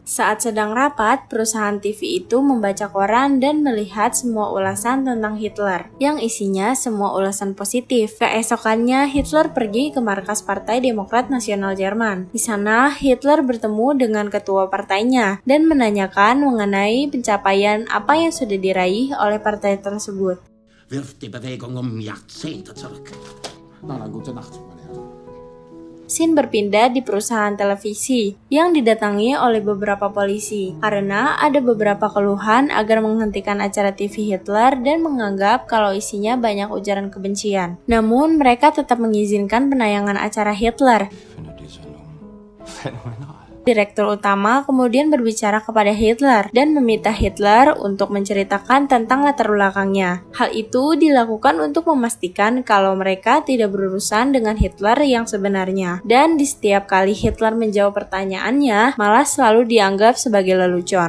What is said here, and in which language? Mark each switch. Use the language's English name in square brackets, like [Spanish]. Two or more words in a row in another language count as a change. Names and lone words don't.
[Indonesian] Saat sedang rapat, perusahaan TV itu membaca koran dan melihat semua ulasan tentang Hitler, yang isinya semua ulasan positif. Keesokannya, Hitler pergi ke markas Partai Demokrat Nasional Jerman. Di sana, Hitler bertemu dengan ketua partainya dan menanyakan mengenai pencapaian apa yang sudah diraih oleh partai tersebut. [German] Wirft die Bewegung Jahrzehnte zurück. Gute Nacht, meine Herren. [Indonesian] Scene berpindah di perusahaan televisi yang didatangi oleh beberapa polisi karena ada beberapa keluhan agar menghentikan acara TV Hitler dan menganggap kalau isinya banyak ujaran kebencian. Namun mereka tetap mengizinkan penayangan acara Hitler. [German] Ich finde die Sendung phänomenal. [Indonesian] Direktur utama kemudian berbicara kepada Hitler dan meminta Hitler untuk menceritakan tentang latar belakangnya. Hal itu dilakukan untuk memastikan kalau mereka tidak berurusan dengan Hitler yang sebenarnya. Dan di setiap kali Hitler menjawab pertanyaannya, malah selalu dianggap sebagai lelucon.